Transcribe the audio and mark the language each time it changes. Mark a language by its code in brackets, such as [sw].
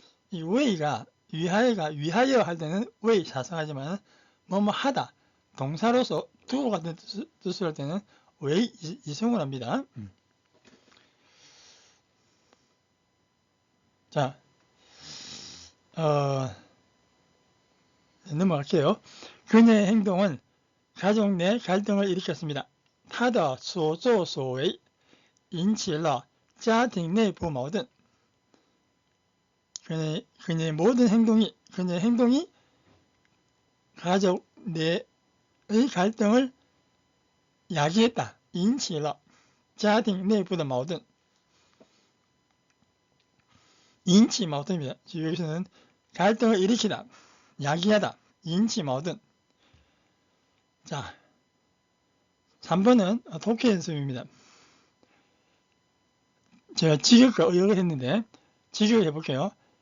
[ko] 이 웨이가 위하여 할 때는 웨이 사성하지만 뭐뭐 하다, 동사로서 두고 같은 뜻을 할 때는 웨이 이성을 합니다. 자, 넘어갈게요. 그녀의 행동은 가족 내 갈등을 일으켰습니다. [zh] 他的所作所为引起了家庭内部矛盾. [ko] 그녀의 모든 행동이 가족 내의 갈등을 야기했다. [zh] 引起了家庭内部的矛盾. [ko] 인치矛盾입니다. 여기서는 갈등을 일으키다, 야기하다, 인치矛盾. 자, 3번은 독해 연습입니다. 제가 직역과 의역을 했는데 직역을 해볼게요.